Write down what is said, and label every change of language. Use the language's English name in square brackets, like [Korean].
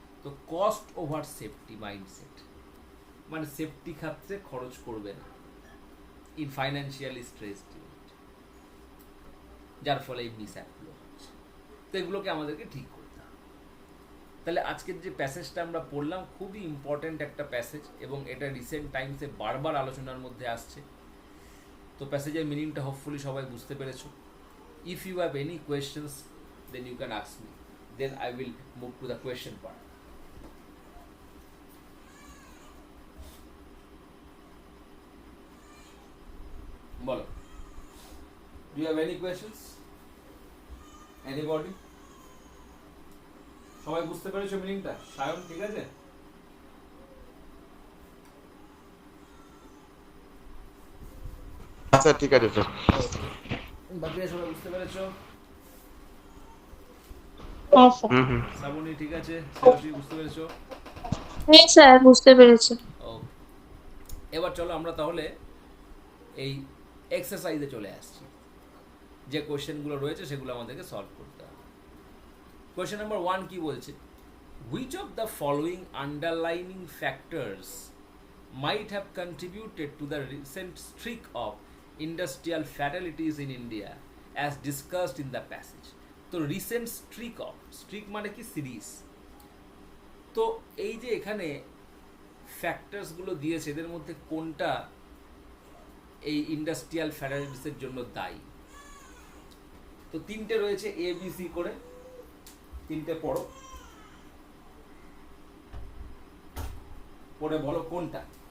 [Bangla] তো [English] cost over safety mindset [Bangla] মানে safety ক্ষেত্রে খরচ করবে না [English] in financially stressed unit, [Bangla] যার ফলে এই মিসঅ্যাপগুলো হচ্ছে। তো এগুলোকে আমাদেরকে ঠিক করতে হবে। তাহলে আজকের যে প্যাসেজটা আমরা পড়লাম খুবই ইম্পর্ট্যান্ট একটা প্যাসেজ, এবং এটা রিসেন্ট টাইমসে বারবার আলোচনার মধ্যে আসছে। তো প্যাসেজের মিনিংটা হোপফুলি সবাই বুঝতে পেরেছো। [English] If you have any questions, then you can ask me. Then I will move to the question part. [Bangla] Bolo. [English] Do you have any questions? Anybody? [Bangla] সবাই বুঝতে পেরেছো মিনিংটা? সায়ন ঠিক আছে? আচ্ছা ঠিক আছে স্যার। বাকিরা সবাই বুঝতে পেরেছো? হ্যাঁ স্যার। শ্রাবণী ঠিক আছে? শ্রেয়সী বুঝতে পেরেছো? হ্যাঁ স্যার বুঝতে পেরেছি। ও, এবার চলো আমরা তাহলে এই এক্সারসাইজে চলে আসছি। যে কোয়েশ্চেনগুলো রয়েছে সেগুলো আমাদেরকে সলভ করতে হবে। কোয়েশ্চেন নাম্বার 1 কি বলছে, [English] Which of the following underlining factors might have contributed to the recent streak of industrial fatalities in India as discussed in the passage. [Bangla] তো রিসেন্ট স্ট্রিক মানে কি সিরিজ। তো এই যে এখানে ফ্যাক্টরসগুলো দিয়েছে, এদের মধ্যে কোনটা এই ইন্ডাস্ট্রিয়াল ফ্যাটালিটিসের জন্য দায়ী? তো তিনটে রয়েছে এ বি সি করে, তিনটে পড়ো, পড়ে বলো কোনটা।